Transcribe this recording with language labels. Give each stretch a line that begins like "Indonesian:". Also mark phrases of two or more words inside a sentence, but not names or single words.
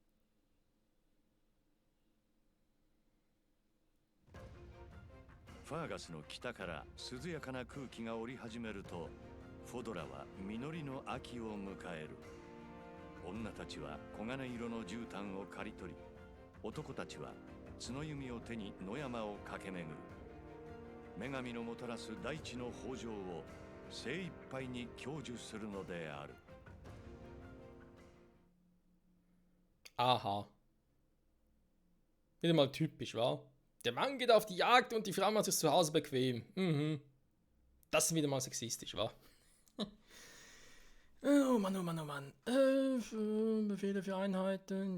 Japanese: ファーガスの北から涼やかな空気が織り始めると、フォドラは実りの秋を迎える。女たちは黄金色の絨毯を刈り取り、男たちは角弓を手に野山を駆け巡る。女神のもたらす大地の豊穣を精一杯に享受するのである。
German: Aha. Wieder mal typisch, wa? Der Mann geht auf die Jagd und die Frau macht sich zu Hause bequem. Mhm. Das ist wieder mal sexistisch, wa? Oh Mann, oh Mann, oh Mann. Befehle für Einheiten.